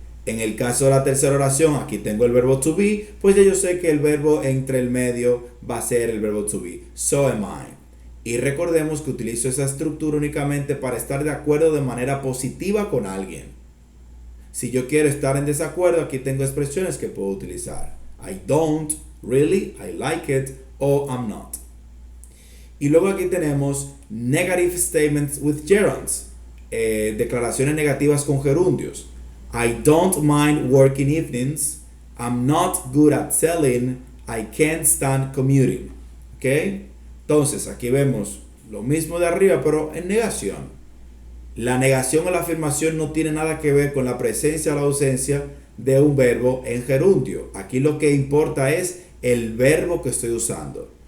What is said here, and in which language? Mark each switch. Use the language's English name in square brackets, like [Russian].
[Spanish] En el caso de la tercera oración, aquí tengo el verbo to be, pues ya yo sé que el verbo entre el medio va a ser el verbo to be, [English] so am I. [Spanish] Y recordemos que utilizo esa estructura únicamente para estar de acuerdo de manera positiva con alguien. Si yo quiero estar en desacuerdo, aquí tengo expresiones que puedo utilizar. [English] I don't, really, I like it, o I'm not. [Spanish] Y luego aquí tenemos [English] negative statements with gerunds, [Spanish] declaraciones negativas con gerundios. [English] I don't mind working evenings. I'm not good at selling. I can't stand commuting. ¿Ok? [Spanish] Entonces aquí vemos lo mismo de arriba, pero en negación. La negación o la afirmación no tiene nada que ver con la presencia o la ausencia de un verbo en gerundio. Aquí lo que importa es el verbo que estoy usando.